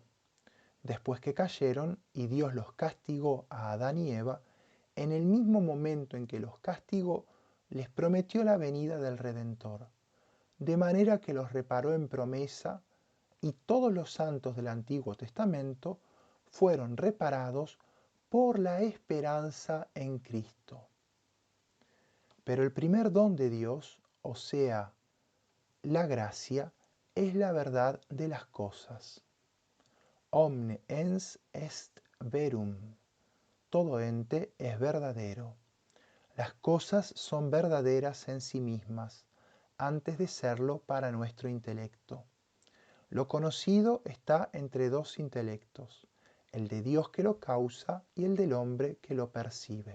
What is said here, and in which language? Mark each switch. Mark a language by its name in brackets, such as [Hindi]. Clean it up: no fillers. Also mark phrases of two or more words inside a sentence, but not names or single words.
[Spanish] Después que cayeron y Dios los castigó a Adán y Eva, en el mismo momento en que los castigó, les prometió la venida del Redentor, de manera que los reparó en promesa y todos los santos del Antiguo Testamento fueron reparados por la esperanza en Cristo. Pero el primer don de Dios, o sea, la gracia, es la verdad de las cosas. [Latin] Omne ens est verum. [Spanish] Todo ente es verdadero. Las cosas son verdaderas en sí mismas, antes de serlo para nuestro intelecto. Lo conocido está entre dos intelectos, el de Dios que lo causa y el del hombre que lo percibe.